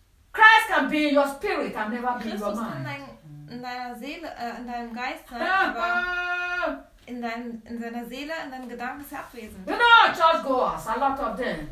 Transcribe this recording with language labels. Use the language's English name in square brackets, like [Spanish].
[English] Christ can be in your spirit and never be in your mind. [German] In deiner Seele, in deinem Geist sein, aber in seiner Seele, in deinen Gedanken ist er abwesend. [English] You know, churchgoers, a lot of them.